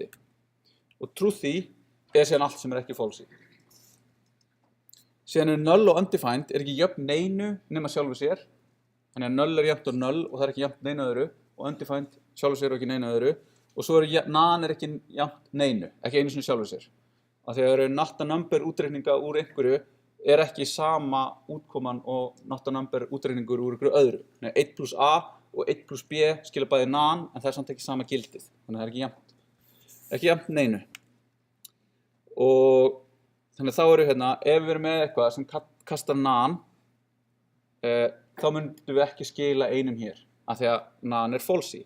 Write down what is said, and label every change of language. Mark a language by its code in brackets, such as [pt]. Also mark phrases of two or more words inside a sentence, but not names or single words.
[is] Og truthy er síðan allt sem er ekki falsy. Síðan er null og undefined er ekki jöfn neinu nema sjálfu sér. Þannig að null er jafnt og null og það er ekki jafnt neinu öðru og undefined sjálfu sér og ekki neinu öðru. Og svo nan er ekki jafnt neinu, ekki einu sinni sjálfu sér. Af því að það eru [en] not a number [is] útreikninga úr einhverju er ekki sama útkoman og [en] not a number [is] útreikningur úr einhverju öðru. Nei, 1 plus a og 1 plus b skila bæði nan, en það er samt ekki sama gildið. Þannig að það er ekki jafnt neinu. Og þannig að þá eru hérna, ef við erum með eitthvað sem kastar nan, þá myndum við ekki skila einum hér, af því að nan er falsi.